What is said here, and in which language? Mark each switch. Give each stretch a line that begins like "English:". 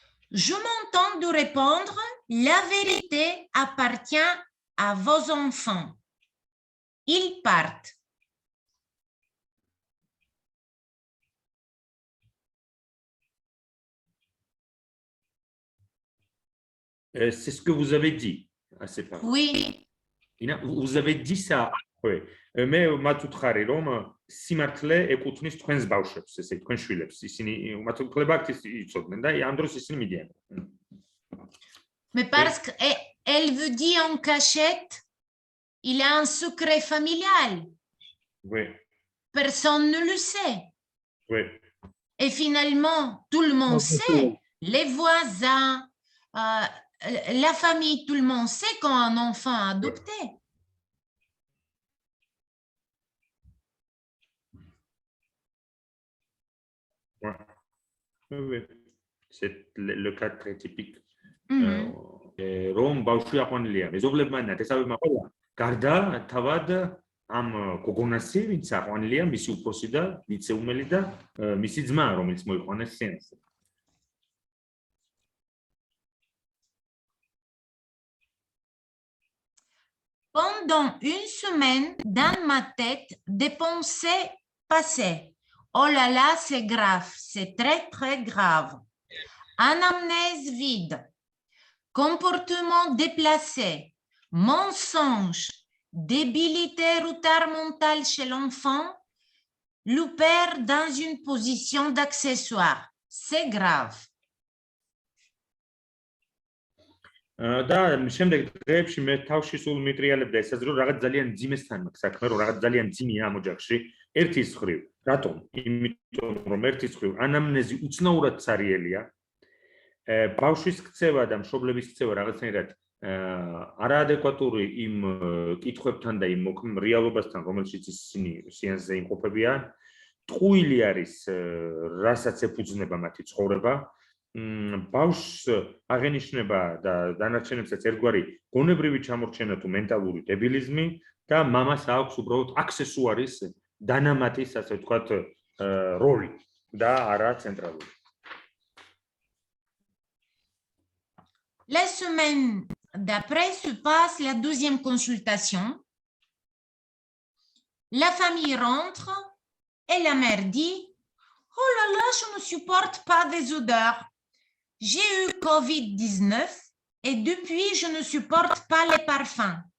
French: Je m'entends de répondre, la vérité appartient à vos enfants. Ils partent. C'est ce que vous avez dit à ses parents. Oui. Vous avez dit ça. Oui. Mais
Georgian: მათ უთხარი რომ სიმართლე ეკუთვნის თქვენს ბავშვებს, ესე თქვენ შვილებს. ისინი მათ უფლება აქვს იცოდნენ და ამ დროს ისინი მიდიან.
French: Mais parce qu'elle veut dire en cachette, il a un secret familial. Oui. Personne ne le sait. Oui. Et finalement, tout le monde sait. Les voisins, la famille, tout le monde sait quand un enfant est adopté. Oui. C'est le cas très typique.
Georgian: რომ ბავშვი აყვანილია. მეზობლებმა ნათესავებმა ყველა გარდა თავად ამ გოგონასი, ვინც აყვანილია, მისი უფროსი და ვიცეუმელი და მისი ძმა, რომელიც მოიყვანეს სეანსზე.
French: Pendant une semaine, dans ma tête, des pensées passaient. Oh là là, c'est grave, c'est très, très grave. Anamnèse vide, comportement déplacé, mensonge, débilité, retard mental chez l'enfant, le père dans une position d'accessoire. C'est grave.
Georgian: და შემდეგ დღეებში მე თავში სულ მიტრიალებდა ესაზ რომ რაღაც ძალიან ძიმესთან მაქვს საქმე, რომ რაღაც ძალიან ძიმია ამ ოჯახში. ერთის მხრივ, რატომ? იმიტომ რომ ერთის მხრივ ანამნეზი უცნაურად ცარიელია. ბავშვის ქცევა და მშობლების ქცევა რაღაცნაირად არაადეკვატური იმ კითხვებთან და იმ რეალობასთან, რომელშიც ისინი სეანსზე იმყოფებიან. ტყუილი არის, რასაც ეფუძნება მათი ცხოვრება. ბავშვს აღენიშნება და დანარჩენებსაც ერთგვარი გონებრივი ჩამორჩენა თუ მენტალური დებილიზმი და მამას აქვს უბრალოდ აქსესუარის დანამატის, ასე ვთქვათ, როლი და არა ცენტრალური.
French: La semaine d'après se passe la deuxième consultation. La famille rentre Et la mère dit, oh là là, je ne supporte pas des odeurs. J'ai eu Covid-19 et depuis, je ne supporte pas les parfums.